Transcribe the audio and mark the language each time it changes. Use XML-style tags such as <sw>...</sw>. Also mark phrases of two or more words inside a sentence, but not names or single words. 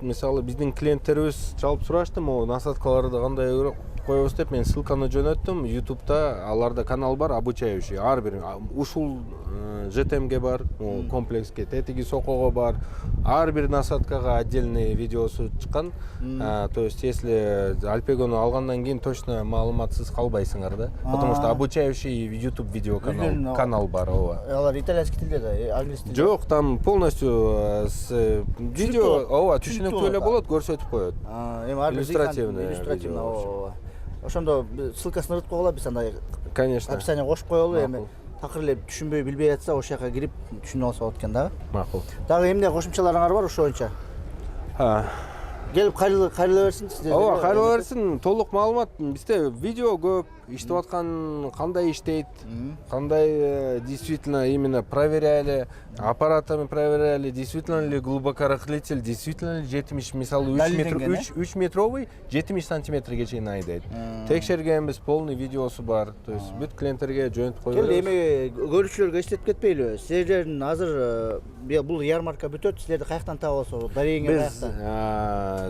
<ky>Мисалы биздин клиенттерибиз чалып сурашты, могу насаткаларды кандай коебуз деп мен ссылканы жөнөттүм. YouTube'да аларда канал бар, обучающий. Ар бир ушул ЖТМге бар, комплекске, тетиги сокого бар. Ар бир насаткага отдельный видеосу чыккан.</ky> <ru>То есть если</ru> <ky>Альпегону алгандан кийин точно маалыматсыз калбайсыңар да.</ky> <ru>Потому что обучающий</ru> <ky>YouTube видео канал бар, ооба. Алар итальянский тилде да, англис тилде. Жок,</ky> <ru>там полностью с видео,</ru> <ky>ооба, түшүнүктүү эле болот, көрсөтүп коет. Эми иллюстративный видео. Ошондо ссылкасын ырдып койгула, биз андай конечно описание кошуп коелу. Эми такыр эле түшүнбөй билбей атса ошол жака кирип түшүнүп алса болот экен дагы. Макул. Дагы эмне кошумчаларыңар бар ошо боюнча? Келип кайрыла берсин сиздерге. Ооба, кайрыла берсин. Толук маалымат бизде видео көп, иштеп аткан кандай иштейт, кандай</ky> <ru>действительно именно проверяли, аппаратами проверяли, действительно ли глубокорыхлитель, действительно ли 70,</ru> <ky>мисалы 3 метровый 70 сантиметрге чейин айдайт. Текшергенбиз, полный видеосу бар.</ky> <ru>То есть</ru> <ky>бүт клиенттерге жөнөтүп коюп беребиз. Эми көрүүчүлөргө эстетип кетпейлиби? Силердин азыр бул ярмарка бүтөт, силерди каяктан таап алсак, дарегиңер каякта?</ky>